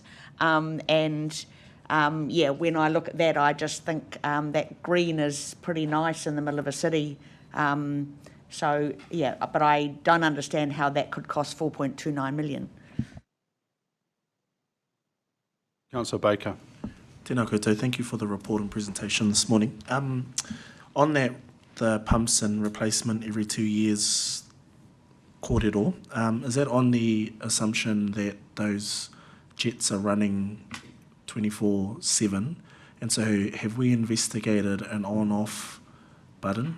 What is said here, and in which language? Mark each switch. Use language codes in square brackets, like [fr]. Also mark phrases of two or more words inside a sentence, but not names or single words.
[en] When I look at that, I just think that green is pretty nice in the middle of a city. But I don't understand how that could cost 4.29 million. Councillor Baker. [mi] Tēnā koutou, [en] thank you for the report and presentation this morning. On that, the pumps and replacement every 2 years, kōrero, is that on the assumption that those jets are running 24/7? And so have we investigated an on-off button?